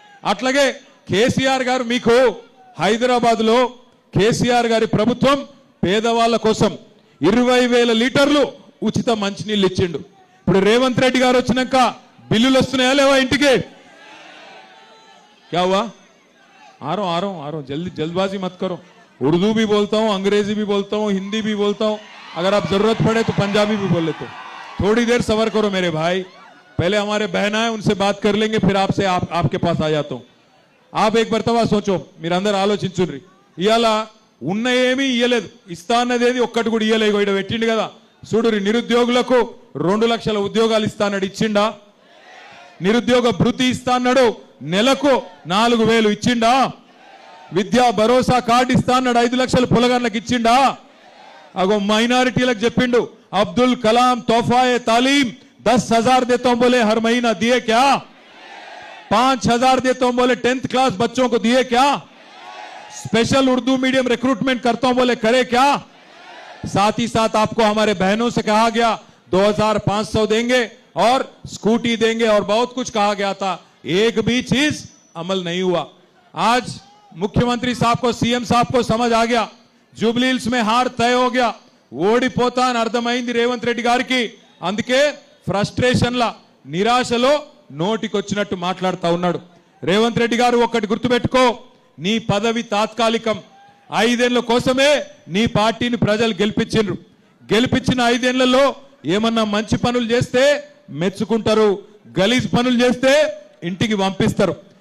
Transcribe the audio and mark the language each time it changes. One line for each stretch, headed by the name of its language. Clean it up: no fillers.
Telugu: అట్లాగే కేసీఆర్ గారు మీకు హైదరాబాద్లో కేసీఆర్ గారి ప్రభుత్వం పేదవాళ్ళ కోసం 20,000 లీటర్లు ఉచిత మంచినీళ్ళు ఇచ్చిండు. ఇప్పుడు రేవంత్ రెడ్డి గారు వచ్చినాక బిల్లులు వస్తున్నాయా లేవా ఇంటికి?
Hindi: क्या हुआ? आ रहा हूं जल्दबाजी मत करो. उर्दू भी बोलता हूं, अंग्रेजी भी बोलता हूं, हिंदी भी बोलता हूं, अगर आप जरूरत पड़े तो पंजाबी भी बोल लेते. थोड़ी देर सबर करो मेरे भाई, पहले हमारे बहना है उनसे बात कर लेंगे, फिर आपसे आपके पास आ जाता हूं. आप एक मरतबा सोचो,
Telugu: మీరు అందరూ ఆలోచించుర్రి. ఇయాల ఉన్న ఏమీ ఇయ్యలేదు, ఇస్తా అన్నదేది ఒక్కటి కూడా ఇయ్యలేదు. ఇక్కడ పెట్టిండు కదా చూడురి, నిరుద్యోగులకు 2 లక్షల ఉద్యోగాలు ఇస్తా అన్నాడు, ఇచ్చిండా? నిరుద్యోగ భృతి ఇస్తా అన్నాడు, నెలకు 4,000 ఇచ్చిండా? విద్యా భరోసా కార్డు ఇస్తా అన్నాడు, 5 లక్షల పొలగాళ్ళకి ఇచ్చిండా? అగో మైనారిటీలకు చెప్పిండు,
Hindi: అబ్దుల్ కలాం తోఫాए तालीम 10,000 देता हूं बोले हर महीना, दिए क्या? 5,000 देता हूं बोले 10th क्लास बच्चों को, दिए क्या? स्पेशल उर्दू मीडियम रिक्रूटमेंट करता हूं बोले, करे क्या? साथ ही साथ आपको हमारे बहनों से कहा गया 2,500 देंगे और स्कूटी देंगे और बहुत कुछ कहा गया था, एक भी चीज अमल नहीं हुआ. आज मुख्यमंत्री साहब को, सीएम साहब को समझ आ गया, जुबली हिल्स में हार तय हो गया,
Telugu: ఓడిపోతా అని అర్థమైంది రేవంత్ రెడ్డి గారికి. అందుకే ఫ్రస్ట్రేషన్ లా, నిరాశలో నోటికొచ్చినట్టు మాట్లాడుతూ ఉన్నాడు. రేవంత్ రెడ్డి గారు ఒక్కటి గుర్తుపెట్టుకో, నీ పదవి తాత్కాలికం. 5 ఏళ్ల కోసమే నీ పార్టీని ప్రజలు గెలిపించిండ్రు. గెలిపించిన 5 ఏళ్లలో ఏమన్నా మంచి పనులు చేస్తే మెచ్చుకుంటారు, గలీజ్ పనులు చేస్తే ఇంటికి పంపిస్తారు.